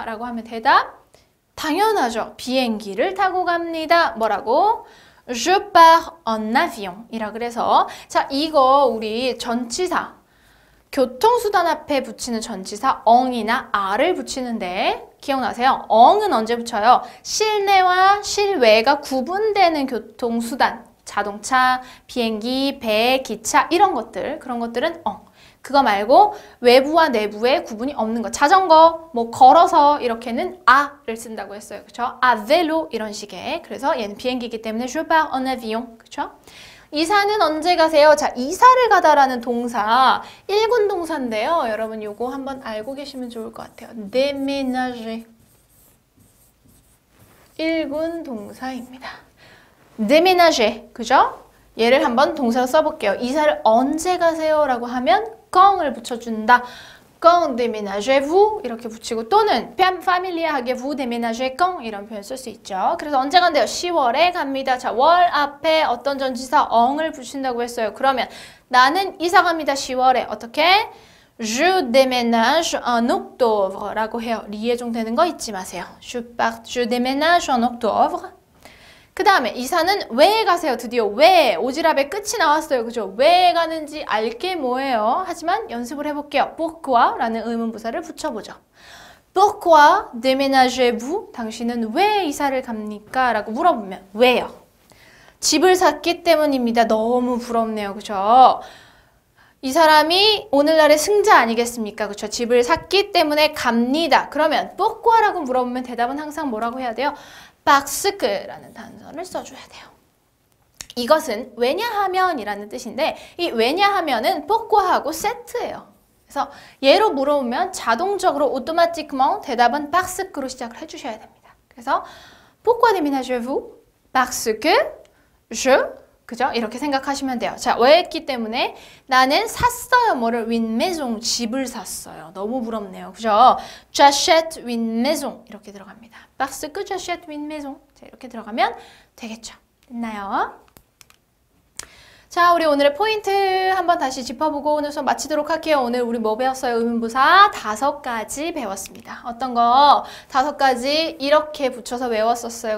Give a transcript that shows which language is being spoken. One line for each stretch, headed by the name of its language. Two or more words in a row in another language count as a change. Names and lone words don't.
Korean: 라고 하면 대답. 당연하죠. 비행기를 타고 갑니다. 뭐라고?
French: Je pars en avion
Korean: 이라 그래서 자 이거 우리 전치사 교통수단 앞에 붙이는 전치사 엉이나 아를 붙이는데 기억나세요? 엉은 언제 붙여요? 실내와 실외가 구분되는 교통수단 자동차, 비행기, 배, 기차 이런 것들 그런 것들은 엉 그거 말고 외부와 내부의 구분이 없는 것 자전거, 뭐 걸어서 이렇게는 아를 쓴다고 했어요. 그쵸?
French: à vélo
Korean: 이런 식의 그래서 얘는 비행기이기 때문에
French: je pars en avion
Korean: 그쵸? 이사는 언제 가세요? 자, 이사를 가다라는 동사 1군 동사인데요. 여러분 요거 한번 알고 계시면 좋을 것 같아요. déménager 1군 동사입니다. déménager 그죠? 얘를 한번 동사로 써볼게요. 이사를 언제 가세요? 라고 하면 quand 을 붙여준다.
French: quand déménagez-vous
Korean: 이렇게 붙이고 또는 familiar하게
French: vous déménagez quand
Korean: 이런 표현 쓸 수 있죠. 그래서 언제 간대요? 10월에 갑니다. 자, 월 앞에 어떤 전치사 eng을 붙인다고 했어요. 그러면 나는 이사 갑니다. 10월에 어떻게?
French: Je déménage en octobre
Korean: 라고 해요. 리에종 되는 거 잊지 마세요.
French: Je déménage en octobre
Korean: 그 다음에 이사는 왜 가세요? 드디어 왜? 오지랖의 끝이 나왔어요. 그죠? 왜 가는지 알게 뭐예요? 하지만 연습을 해볼게요. pourquoi? 라는 의문부사를 붙여보죠.
French: pourquoi déménagez-vous?
Korean: 당신은 왜 이사를 갑니까? 라고 물어보면 왜요? 집을 샀기 때문입니다. 너무 부럽네요. 그죠? 이 사람이 오늘날의 승자 아니겠습니까? 그렇죠? 집을 샀기 때문에 갑니다. 그러면 pourquoi라고 물어보면 대답은 항상 뭐라고 해야 돼요?
French: parce que
Korean: 라는 단서를 써줘야 돼요. 이것은 왜냐하면이라는 뜻인데 이 왜냐하면은 pourquoi하고 세트예요. 그래서 얘로 물어보면 자동적으로 automatiquement 대답은
French: parce que
Korean: 로 시작을 해주셔야 됩니다.
French: 그래서 pourquoi déménagez-vous? parce que je 그죠?
Korean: 이렇게 생각하시면 돼요. 자, 왜 했기 때문에 나는 샀어요. 뭐를?
French: une maison,
Korean: 집을 샀어요. 너무 부럽네요. 그죠?
French: j'achète une maison
Korean: 이렇게 들어갑니다.
French: parce que j'achète une maison.
Korean: 자, 이렇게 들어가면 되겠죠. 됐나요? 자, 우리 오늘의 포인트 한번 다시 짚어보고 오늘 수업 마치도록 할게요. 오늘 우리 뭐 배웠어요? 의문부사 5가지 배웠습니다. 어떤 거? 5가지 이렇게 붙여서 외웠었어요.